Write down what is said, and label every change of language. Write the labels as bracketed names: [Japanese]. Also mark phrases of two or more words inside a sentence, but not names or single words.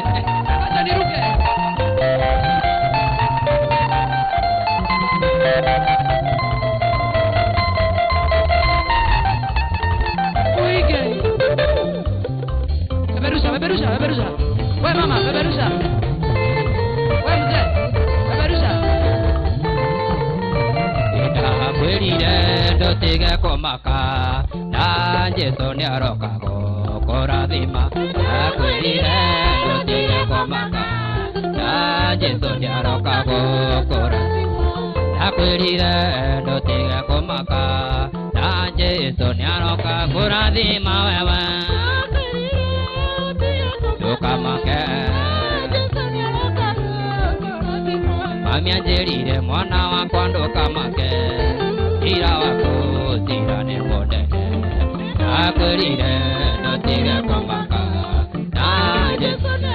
[Swahili] Acha niruke. Oige. Peperusha. Wewe mama, peperusha. Wewe mzee, peperusha. [Embu] Kwelire ndotige komaka na Jesu ni arokago korathima. Kwelire ndotige komaka na Jesu ni arokago korathima. Kwelire ndotige komaka na Jesu ni arokago korathima wewe. Tukamake mami anjerire mwana wakwa ndukamake ira wako tira ni modene akwirire ndotige kwamaka na Jesu